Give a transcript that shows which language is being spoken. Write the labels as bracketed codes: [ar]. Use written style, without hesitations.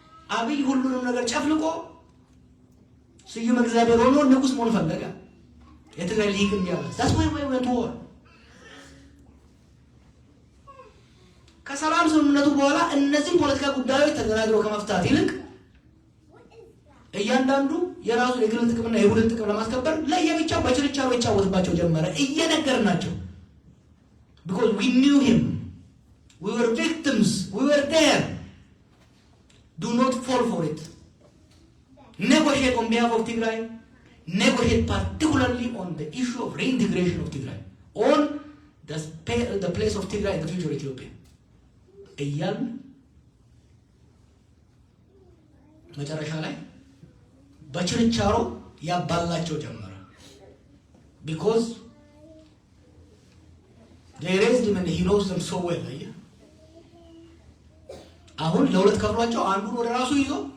[am] አብይ ሁሉንም ነገር ጨፍልቆ ስዩም እግዚአብሔር ሆኖ ንጉስ መሆን ፈለገ። የትግራይ ሊግ እንዲያለ [en] that's why we went to war። [am] ከሰላም ስምምነቱ በኋላ እነዚህ ፖለቲካ ጉዳዮች ተደራድረው ከመፍታት ይልቅ እያንዳንዱ የራሱ የግል ጥቅምና የቡድን ጥቅም ለማስከበር ለየብቻው በችርቻሮ ይጫወትባቸው ጀመረ። እየነገርናቸው [en] because we knew him, we were victims, we were there. Do not fall for it. Negotiate on behalf of Tigray. Negotiate particularly on the issue of reintegration of Tigray, on the place of Tigray in the future Ethiopia. [am] እያል መጨረሻ ላይ በችርቻሮ ያባላቸው ጀመረ። [en] because they raised him and he knows them so well። [am] አሁን ለሁለት ከፍሏቸው አንዱን ወደ ራሱ ይዞ